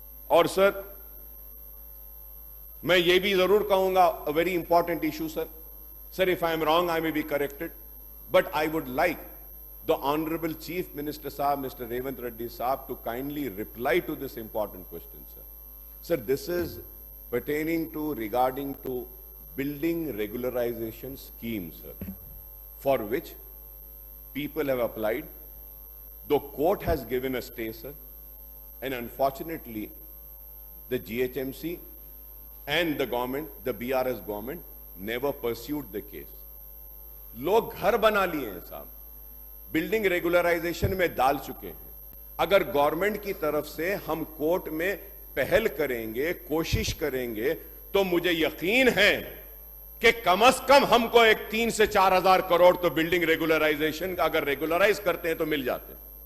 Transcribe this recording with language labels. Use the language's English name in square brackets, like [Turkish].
[Hindi] और सर मैं ये भी जरूर कहूंगा, [English] A very important issue sir, if I am wrong I may be corrected, but I would like the honourable chief minister साहब mister Revanth Reddy साहब to kindly reply to this important question sir. Sir this is pertaining to regarding to building regularization scheme sir, for which people have applied. The court has given a stay sir, and unfortunately the GHMC and the government, the BRS government never pursued the case. [Hindi] लोग घर बना लिए हैं साहब, building regularisation में डाल चुके हैं। अगर गवर्नमेंट की तरफ से हम कोर्ट में पहल करेंगे, कोशिश करेंगे, तो मुझे यकीन है कि कम से कम हमको एक 3 से 4 हजार करोड़ तो बिल्डिंग रेगुलराइजेशन का अगर रेगुलराइज करते हैं तो मिल जाते हैं।